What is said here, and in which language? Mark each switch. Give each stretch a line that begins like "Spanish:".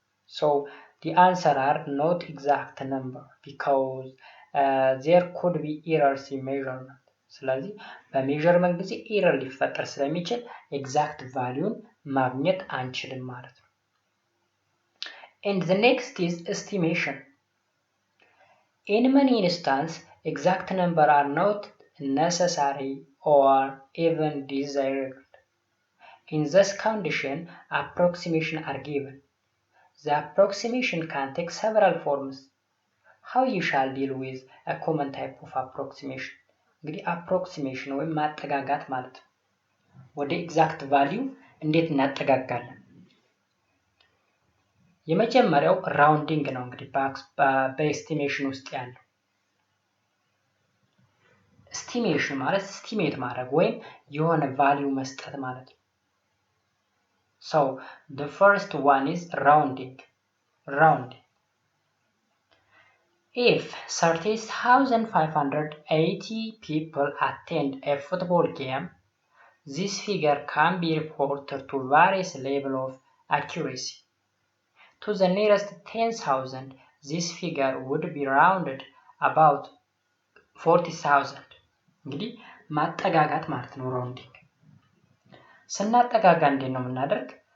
English: So the answer are not exact number because there could be errors in measurement.
Amharic: ስለዚህ በሜዠርመንት ጊዜ ኤረር ሊፈጠር ስለሚችል ኤግዛክት ቫልዩን ማግኘት አንችልም ማለት ነው።
English: And the next is estimation. In many instances, exact number are not necessary or even desirable. In this condition, approximation are given. The approximation can take several forms. How you shall deal with a common type of approximation?
Amharic: እንግዲህ approximation ወይም ማጠጋጋት ማለት ነው። ወደ ኤግዛክት ቫልዩ እንዴት እናጠጋጋለን? የመጀመሪያው ራውንዲንግ ነው። እንግዲህ በኤስቲሜሽን ውስጥ ያለው ኤስቲሜሽን ማለት ኤስቲሜት ማድረግ ወይም የሆነ ቫልዩ መስጠት ማለት ነው።
English: So the first one is rounding. If 30,580 people attend a football game, this figure can be reported to various levels of accuracy. To the nearest 10,000, this figure would be rounded about 40,000.
Amharic: እንግዲህ ማጠጋጋት ማለት ነው ራውንዲንግ። ስናጠጋጋ እንዴት ነው የምናደርግ?